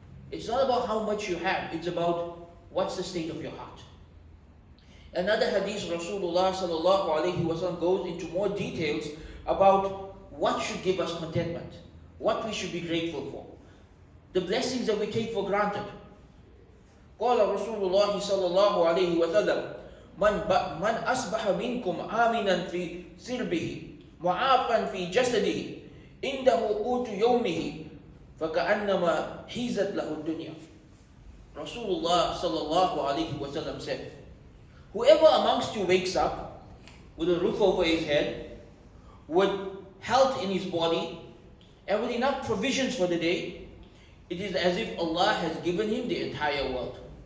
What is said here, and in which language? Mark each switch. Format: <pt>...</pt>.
<en>It's not about how much you have, it's about what's the state of your heart. Another hadith, Rasulullah sallallahu alaihi wasallam goes into more details about what should give us contentment, what we should be grateful for, the blessings that we take for granted.</en> <ar>قال رسول الله صلى الله عليه وسلم من أصبح منكم آمنا في سربه معافا في جسده عنده قوت يومه فكأنما حيزت له الدنيا.</ar> <en>Rasulullah sallallahu alaihi wasallam said, whoever amongst you wakes up with a roof over his head, with health in his body, and with enough provisions for the day, it is as if Allah has given him the entire world.</en>